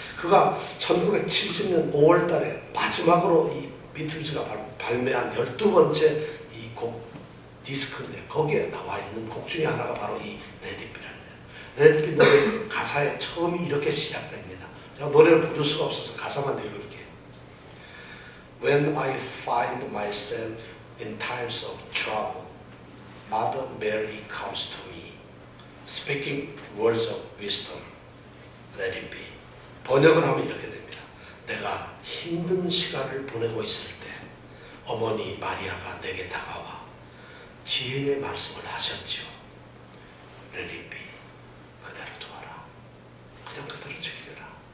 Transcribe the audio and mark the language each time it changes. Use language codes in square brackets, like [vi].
[ko] 그가 1970년 5월 달에 마지막으로 이 비틀즈가 발매한 12번째 이 곡 디스크인데 거기에 나와 있는 곡 중에 하나가 바로 이 Let It Be라는 노래. Let It Be 노래 가사의 처음이 이렇게 시작됩니다. 제가 노래를 부를 수가 없어서 가사만 읽을게요. [en] When I find myself in times of trouble, Mother Mary comes to me, speaking words of wisdom. Let it be. [ko] 번역을 하면 이렇게 됩니다. 내가 힘든 시간을 보내고 있을 때 어머니 마리아가 내게 다가와 지혜의 말씀을 하셨죠. Let it be. 그대로 두어라. 그냥 그대로 즐겨라.